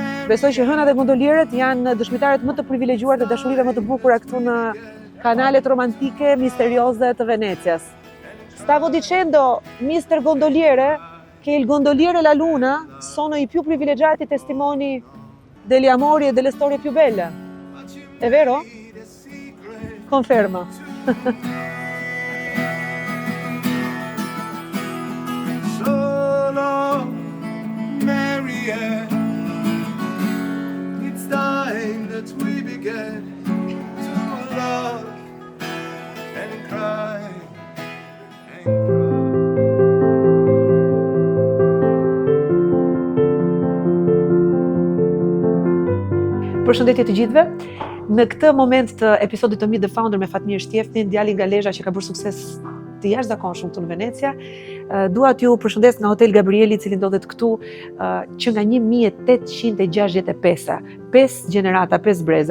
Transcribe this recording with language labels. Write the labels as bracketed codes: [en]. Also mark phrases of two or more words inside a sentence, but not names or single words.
[sq] Besoj që hënat e gondolierët janë dëshmitarët më të privilegjuar të dashurive më të bukura këtu në kanalet romantike misterioze të Venecias. [it] Stavo dicendo, mister gondoliere, che il gondoliere e la luna sono i più privilegiati testimoni degli amori e delle storie più belle. È vero? Conferma. [en] Solo Marianne, it's time that we began to love and cry and cry. [sq] Përshëndetje të gjithëve. Në këtë moment të episodit të Meet the Founder me Fatmir Shtjeftin, djali nga Lezhë që ka bërë sukses të jashtëzakonshëm këtu në Venecia, dua t'ju përshëndes nga Hotel Gabrieli, i cili ndodhet këtu që nga 1865, 5 gjenerata, 5 breza.